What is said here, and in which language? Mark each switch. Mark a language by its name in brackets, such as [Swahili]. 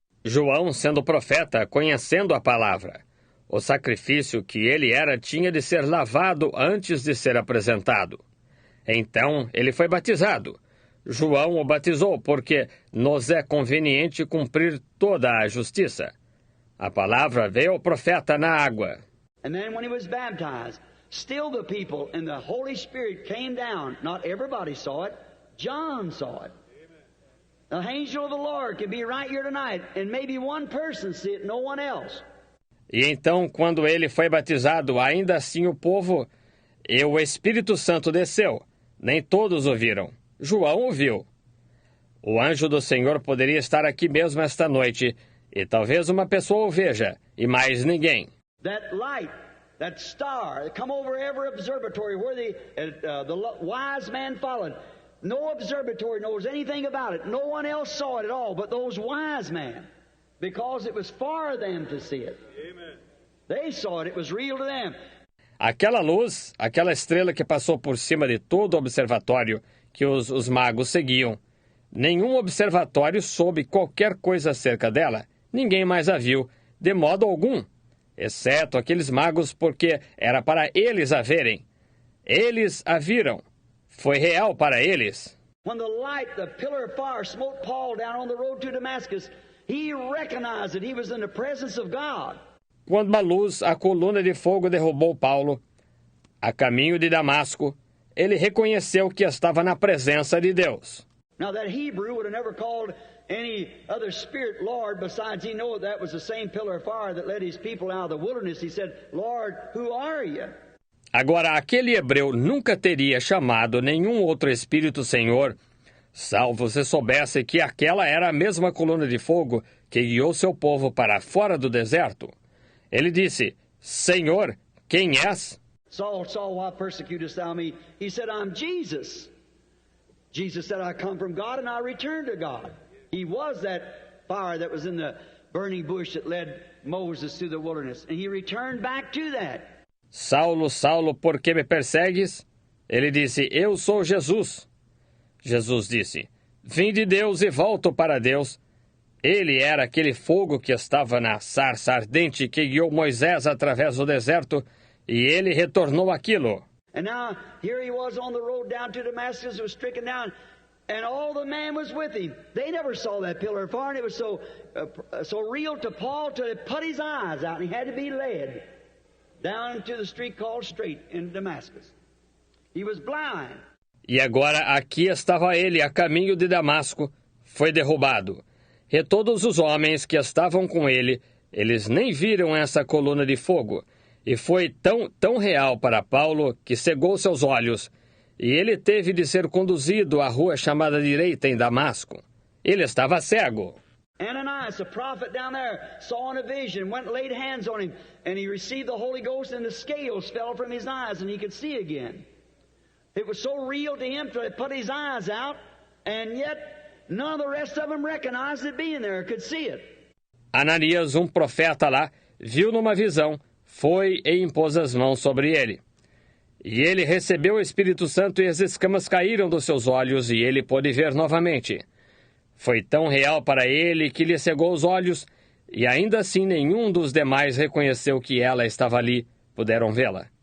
[Portuguese] João, sendo profeta, conhecendo a palavra. O sacrifício que ele era tinha de ser lavado antes de ser apresentado. Então, ele foi batizado. João o batizou porque nos é conveniente cumprir toda a justiça. A palavra veio ao profeta na água. [English] And then when he was baptized, still the people and the Holy Spirit came down. Not everybody saw it. John saw it. The angel of the Lord can be right here tonight and maybe one person see it, no one else. [Portuguese] E então, quando ele foi batizado, ainda assim o povo e o Espírito Santo desceu. Nem todos o viram. João o viu. O anjo do Senhor poderia estar aqui mesmo esta noite, e talvez uma pessoa o veja, e mais ninguém. [English] That light, that star, come over every observatory where the wise man followed. No observatory knows anything about it. No one else saw it at all but those wise men, because it was for them to see it. Amen. They saw it. It was real to them. [Portuguese] Aquela luz, aquela estrela que passou por cima de todo o observatório que os magos seguiam. Nenhum observatório soube qualquer coisa acerca dela. Ninguém mais a viu, de modo algum, exceto aqueles magos, porque era para eles a verem. Eles a viram. Foi real para eles. [English] When the light, the pillar of fire, smote Paul down on the road to Damascus, he recognized that he was in the presence of God. [Portuguese] Quando a luz, a coluna de fogo derrubou Paulo, a caminho de Damasco, ele reconheceu que estava na presença de Deus. [English] Now that Hebrew would have never called any other spirit Lord, besides he knew that was the same pillar of fire that led his people out of the wilderness. He said, Lord, who are you? [Portuguese] Agora, aquele hebreu nunca teria chamado nenhum outro espírito Senhor, salvo se soubesse que aquela era a mesma coluna de fogo que guiou seu povo para fora do deserto. Ele disse, Senhor, quem és? [English] Saul, Saul, why persecutest thou me? He said, I'm Jesus, Jesus said, I come from God and I return to God. He was that fire that was in the burning bush that led Moses through the wilderness. And he returned back to that. [Portuguese] Saulo, Saulo, por que me persegues? Ele disse, eu sou Jesus. Jesus disse, vim de Deus e volto para Deus. Ele era aquele fogo que estava na sarça ardente que guiou Moisés através do deserto, e ele retornou aquilo. [English] And now, here he was on the road down to Damascus, was stricken down, and all the man was with him. They never saw that pillar of fire, and it was so real to Paul till it put his eyes out, and he had to be led down to the street called Straight in Damascus. He was blind. [Portuguese] E agora aqui estava ele a caminho de Damasco, foi derrubado. E todos os homens que estavam com ele, eles nem viram essa coluna de fogo. E foi tão real para Paulo que cegou seus olhos. E ele teve de ser conduzido à rua chamada Direita em Damasco. Ele estava cego. [English] Ananias, the prophet down there, saw in a vision, went and laid hands on him, and he received the Holy Ghost, and the scales fell from his eyes, and he could see again. It was so real to him till it put his eyes out, and yet none of the rest of them recognized it being there, could see it. [Portuguese] Ananias, profeta lá, viu numa visão, foi e impôs as mãos sobre ele. E ele recebeu o Espírito Santo e as escamas caíram dos seus olhos e ele pôde ver novamente. Foi tão real para ele que lhe cegou os olhos e ainda assim nenhum dos demais reconheceu que ela estava ali, puderam vê-la.